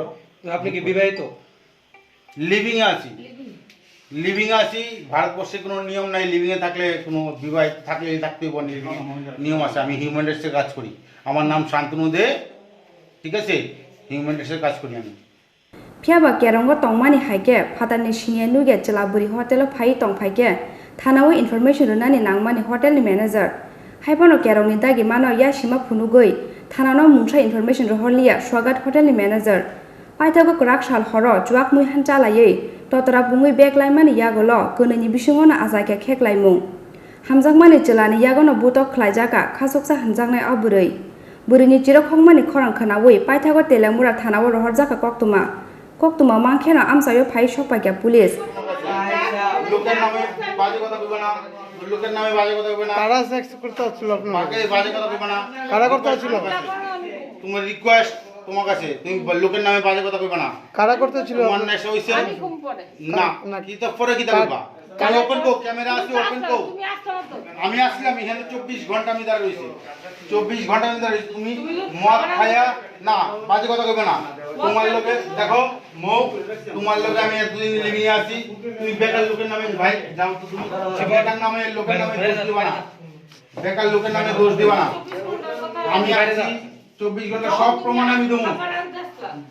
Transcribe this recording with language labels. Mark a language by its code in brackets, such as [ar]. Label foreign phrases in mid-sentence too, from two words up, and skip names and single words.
[bn] আপনি কি বিবাহিত লিভিং এ আছি লিভিং আছি ভারতবর্ষে কোনো নিয়ম নাই লিভিং এ থাকলে কোনো বিবাহিত থাকলে থাকতেই পারে নিয়ম আছে আমি [en] human rightse [bn] কাজ করি আমার নাম শান্তনু দে ঠিক আছে [en] human rightse [bn] কাজ করি আমি [trp] phiaba keronggo tongmani haike phatani sinia nuge chelaburi hotel phai tongphaike thanao information runani nangmani hotel ni manager haibono kerongni dagi mano yashima phunugoi thanano mungsa information rohorlia swagat hotel ni manager paithago Krak shal horo juak mui hanjalai totra pungui beklaimani yagulo kuneni bisungono asake kheklaimung hamjakmani chelani yagono butok khlaijaka khasuksa hanjangnai oburui burini chirokhongmani khorang khnaui paithago Telemura thanao rohorjaka koktuma mangkheno amsayo phai sokpakya police [bn] লোকের নামে বাজে কথা কইবে না লোকের নামে বাজে কথা কইবে না কারা সেক্স করতে হচ্ছিল আপনার মাকে বাজে কথা কইবে না কারা করতে হচ্ছিল তোমার রিকোয়েস্ট তোমার কাছে তুমি লোকের নামে বাজে কথা কইবে না কারা করতে হচ্ছিল তোমার নেশা হইছে না কি তো পরে কি কইবা কাল ওপেন কো ক্যামেরা আছে ওপেন কো আমি আসলাম এখানে 24 ঘন্টা আমি দাঁড়া রইছি 24 ঘন্টা আমি দাঁড়া তুমি মদ খায়া না বাজে কথা কইবে না তোমার লোকে দেখো মুখ তোমার লোকে আমি এতদিন লিভিং এ আছি তুমি বেকার লোকের নামে ভাই যাও তো তুমি বেকার নামে লোকের নামে দোষ দিবা না বেকার লোকের নামে দোষ দিবা না আমি আছি 24 ঘন্টা সব প্রমাণ আমি দেবো তো